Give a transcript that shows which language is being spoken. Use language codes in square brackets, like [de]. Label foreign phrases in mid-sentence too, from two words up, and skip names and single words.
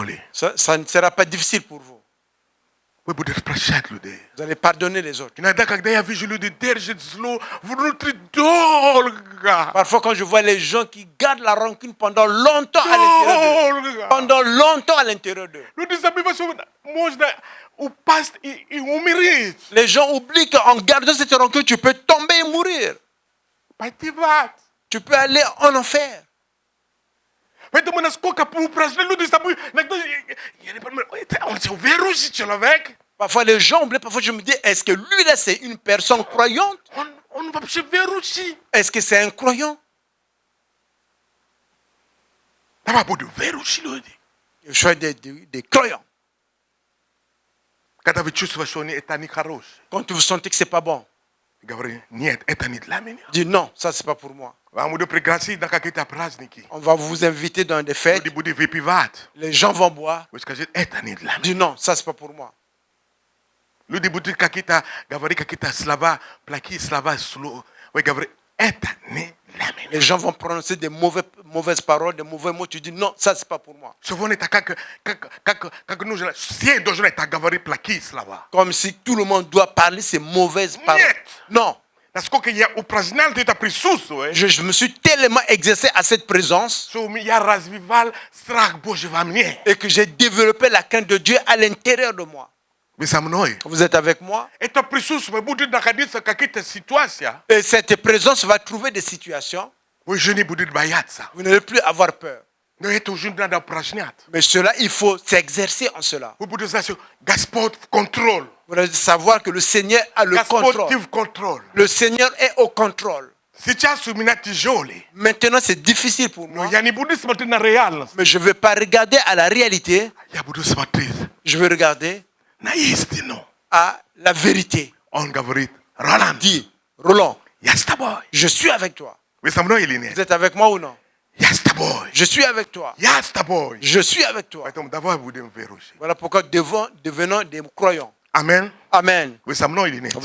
[fr] Ça ne sera pas difficile pour vous. [ru] Вы будете прощать людей. [fr] Vous allez pardonner les autres. [ru] Иногда, когда я вижу людей держат зло внутри долго. [fr] Parfois, quand je vois les gens qui gardent la rancune pendant longtemps à l'intérieur d'eux, [ru] Долго. [fr] pendant longtemps à l'intérieur d'eux, [ru] Люди забывают, что можно упасть и умереть. [fr] les gens oublient qu'en gardant cette rancune, tu peux tomber et mourir. [ru] Пойти в ад. [fr] Tu peux aller en enfer. [ru] Поэтому насколько упражнены люди с тобой, иногда я не понимаю, это он же верующий человек. [fr] Parfois, les gens oublient. Parfois, je me dis, est-ce que lui, là, c'est une personne croyante? [ru] Он вообще верующий. [fr] Est-ce que c'est un croyant? [ru] Давай будем верующие люди. [fr] Je suis des croyants. [ru] Когда вы чувствуете, что это нехорошее. [fr] Quand vous sentez que c'est pas bon, [ru] Говори, нет, это не для меня. [fr] Dis non, ça c'est pas pour moi. [ru] Вам буду пригласить на какие-то праздники. [fr] On va vous inviter dans des fêtes. [ru] Люди будут выпивать. [fr] Les gens vont boire. [ru] Вы скажете, это не для меня. [fr] Dis non, ça c'est pas pour moi. [ru] Люди будут какие-то говорить какие-то слова, плохие слова. Вы говорите, это не для меня. [fr] Les gens vont prononcer des mauvaises paroles, des mauvais mots. Tu dis non, ça c'est pas pour moi. [ru] Сегодня это как нужно, все должны так говорить плохие слова. [fr] Comme si tout le monde doit parler ces mauvaises paroles. [ru] Нет. [fr] Non. [ru] Насколько я упражнял это присутствие, [fr] Je me suis tellement exercé à cette présence [ru] что я развивал страх Божий во мне. [fr] et que j'ai développé la crainte de Dieu à l'intérieur de moi. [ru] Вы со мной? [fr] Vous êtes avec moi? [ru] Это присутствие будет находиться в каких-то ситуациях. [fr] Et cette présence va trouver des situations. [ru] Вы уже не будете бояться. [fr] Vous n'allez plus avoir peur. [ru] Но это уже надо упражнять. [fr] Mais cela, il faut s'exercer en cela. [ru] Вы будете знать, что Господь в контроль. [fr] Vous devez savoir que le Seigneur a le [ru] Господь [fr] contrôle. [ru] в контроль. [fr] Le Seigneur est au contrôle. [ru] Сейчас у меня тяжелый. [fr] Maintenant, c'est difficile pour [ru] Но [fr] moi. [ru] я не буду смотреть на реальность. [fr] Mais je ne vais pas regarder à la réalité. [ru] Я буду смотреть [fr] Je vais regarder [ru] на истину. [fr] à la vérité. [ru] Он говорит, Роланд, [fr] Dis, Roland, [ru] я с тобой. [fr] je suis avec toi. [ru] Вы со мной или [fr] Vous [ru] нет? [fr] êtes avec moi ou non? [ru] Я с тобой. [fr] Je suis avec toi. [ru] Я с тобой. [fr] Je suis avec toi. [ru] Поэтому давай будем верующими. [fr] Voilà pourquoi devenons des croyants. [ru] Амен. [fr] Amen. [ru] Вы со мной или нет?